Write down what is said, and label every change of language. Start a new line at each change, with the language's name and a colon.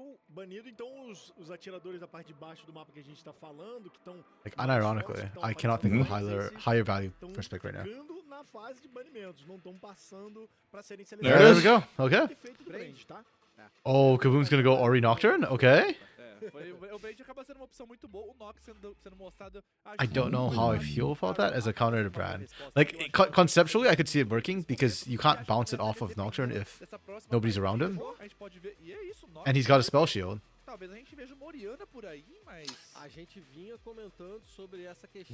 Portuguese: Banido, então os atiradores da parte de baixo do mapa que a gente tá falando, que estão
English: Like, unironically, I cannot think of a higher value prospect right now.
Portuguese: na fase de banimentos, não estão passando para serem
English: There There it we is. go. Okay.
Portuguese: Feito do Brand, tá?
English: Oh, Kaboom's gonna go Ori Nocturne? Okay.
Portuguese: O Brand acaba sendo uma opção muito boa, o Nox sendo mostrado.
English: I don't know how I feel about that as a counter to Brand. Like, conceptually, I could see it working because you can't bounce it off of Nocturne if nobody's around him. And he's got a spell shield.
Portuguese: Talvez a gente veja uma Orianna por aí, mas A gente vinha comentando sobre essa questão.